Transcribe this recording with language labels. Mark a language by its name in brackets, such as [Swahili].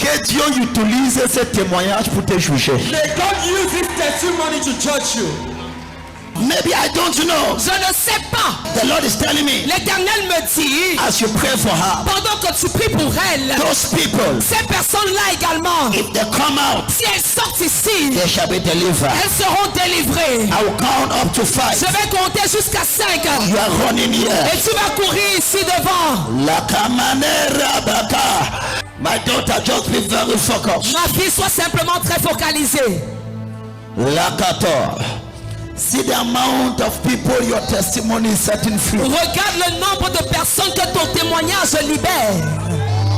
[French] que Dieu utilise ce témoignage pour te juger. [English] may God use this testimony to judge you. Maybe I don't know. [French] Je ne sais pas. [English] The Lord is telling me, [French] L'Éternel me dit, [English] as you pray for her, [French] pendant que tu pries pour elle, [English] those people, [French] ces personnes-là également, [English] if they come out, [French] si elles sortent ici, [English] they shall be delivered. [French] elles seront délivrées. [English] I will count up to 5. [French] Je vais compter jusqu'à 5. [English] You are running here. [French] Et tu vas courir ici devant. La camanera baka. [English] My daughter, just be very focused. [French] Ma fille, sois simplement très focalisée. La 14. [English] See the amount of people your testimony is setting free. [French] Regarde le nombre de personnes que ton témoignage libère.